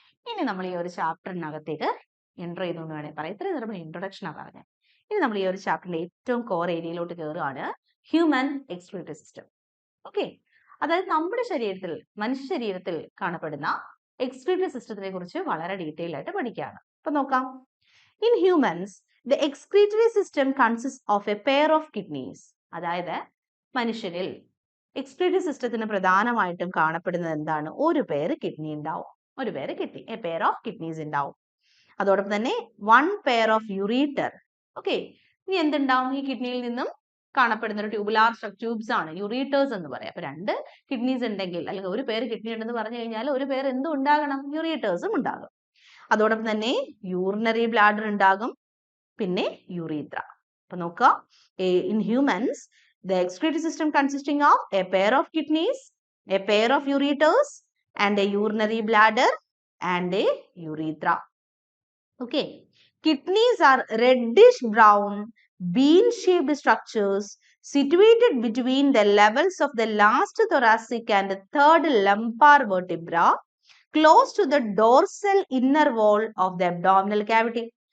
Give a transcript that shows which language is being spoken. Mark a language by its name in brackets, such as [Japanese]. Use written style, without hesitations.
[Malayalam] ഇനി നമ്മൾ ഈ ഒരു ചാപ്റ്ററിനകത്തേക്ക് എൻ്റർ ചെയ്തുകൊണ്ട് വേണേൽ പറയാം. ഇത്രയും നേരം ഇൻട്രൊഡക്ഷനാണ് പറഞ്ഞത്. ഇനി നമ്മൾ ഈ ഒരു ചാപ്റ്ററിന്റെ ഏറ്റവും കോർ ഏരിയയിലോട്ട് കയറുകയാണ്, ഹ്യൂമൻ എക്സ്ക്രീറ്ററി സിസ്റ്റം. ഓക്കെ, അതായത് നമ്മുടെ ശരീരത്തിൽ, മനുഷ്യ ശരീരത്തിൽ കാണപ്പെടുന്ന എക്സ്ക്രീറ്ററി സിസ്റ്റത്തിനെ കുറിച്ച് വളരെ ഡീറ്റെയിൽ ആയിട്ട് പഠിക്കുകയാണ്. അപ്പൊ നോക്കാം, [English] In humans, the excretory system consists of a pair of kidneys. [Malayalam] അതായത് മനുഷ്യരിൽ എക്സ്ക്രീറ്ററി സിസ്റ്റത്തിന് പ്രധാനമായിട്ടും കാണപ്പെടുന്നത് എന്താണ്? ഒരു പേര് കിഡ്നി ഉണ്ടാവും. ഒരു പേര് kidney, [English] a pair of kidneys [Malayalam] ഉണ്ടാവും. അതോടൊപ്പം തന്നെ [English] One pair of ureter. [Malayalam] Okay, ഇനി എന്തുണ്ടാവും? ഈ കിഡ്നിയിൽ നിന്നും കാണപ്പെടുന്ന ഒരു ട്യൂബുലാർ ട്യൂബ്സ് ആണ് യൂറീറ്റേഴ്സ് എന്ന് പറയാം. അപ്പൊ രണ്ട് കിഡ്നീസ് ഉണ്ടെങ്കിൽ, അല്ലെങ്കിൽ ഒരു പേര് കിഡ്നി ഉണ്ടെന്ന് പറഞ്ഞു കഴിഞ്ഞാൽ ഒരു പേര് എന്തും ഉണ്ടാകണം? യൂറീറ്റേഴ്സും ഉണ്ടാകും. അതോടൊപ്പം തന്നെ യൂറിനറി ബ്ലാഡർ ഉണ്ടാകും, പിന്നെ യൂറീത്ര. അപ്പൊ നോക്കുക, [English] In humans the excretory system consisting of a pair of kidneys, a pair of ureters, and a urinary bladder and a urethra. Okay, kidneys are reddish brown bean-shaped structures situated between the levels of the last thoracic and third lumbar vertebra, close to the dorsal inner wall of the abdominal cavity.